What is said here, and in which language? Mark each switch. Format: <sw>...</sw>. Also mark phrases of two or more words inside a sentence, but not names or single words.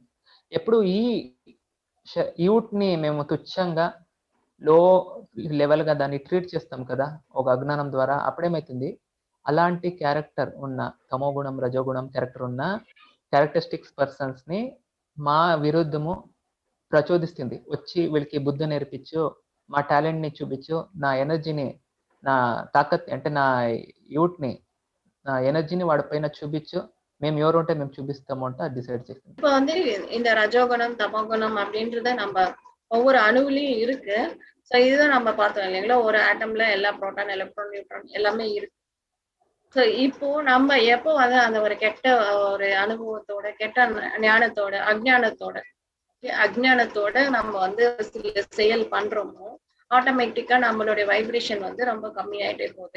<te>ఎప్పుడు ఈ యూత్ ని మేము తుచ్చంగా</te> <en>low level</en> <te>గా దాన్ని ట్రీట్ చేస్తాం కదా ఒక అజ్ఞానం ద్వారా, అప్పుడేమైతుంది, అలాంటి క్యారెక్టర్ ఉన్న తమో గుణం రజోగుణం క్యారెక్టర్ ఉన్న</te> <en>characteristics persons</en> <te>ని మా విరుద్ధము ప్రచోదిస్తుంది. వచ్చి వీళ్ళకి బుద్ధి నేర్పించు, మా టాలెంట్ ని చూపించు, నా ఎనర్జీని, నా తాకత్ అంటే నా యూత్ ని, నా ఎనర్జీని వాడి పైన చూపించు, మేము ఎవరు ఉంటే మేము చూపిస్తాము అంటే అది డిసైడ్ చేస్తుంది.</te> <ta>இப்போ வந்து இந்த ரஜோகுணம் தமோகுணம் அப்படின்றத நம்ம ஒவ்வொரு அணுவிலையும் இருக்கு. ஸோ இதுதான் நம்ம பார்த்தோம் இல்லைங்களா, ஒரு ஆட்டம்ல எல்லா</ta> <en>proton electron neutron</en> <ta>எல்லாமே இருக்கு. ஸோ இப்போ நம்ம எப்போ வந்து அந்த ஒரு கெட்ட ஒரு அனுபவத்தோட கெட்ட ஞானத்தோட அஜ்ஞானத்தோட நம்ம வந்து சில செயல் பண்றோமோ ஆட்டோமேட்டிக்கா நம்மளுடைய வைப்ரேஷன் வந்து ரொம்ப கம்மியாயிட்டே போகுது.</ta>